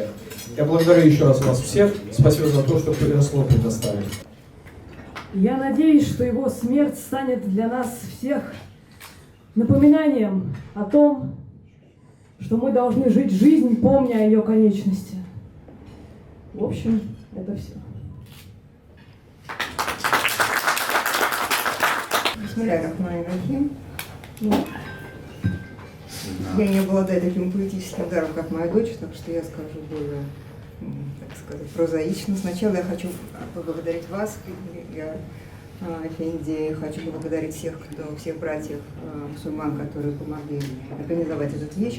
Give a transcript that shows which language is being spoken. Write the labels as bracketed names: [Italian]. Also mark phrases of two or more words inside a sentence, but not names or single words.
[Russian] Я благодарю еще раз вас всех. Спасибо за то, что слово предоставили. Я надеюсь, что его смерть станет для нас всех напоминанием о том, что мы должны жить жизнь, помня о ее конечности. В общем, это все. [Arabic] بسم الله الرحمن الرحيم. [Russian] Я не обладаю таким поэтическим даром, как моя дочь, так что я скажу более, так сказать, прозаично. Сначала я хочу поблагодарить вас, я, Эфенди, хочу поблагодарить всех братьев мусульман, которые помогли организовать этот вечер.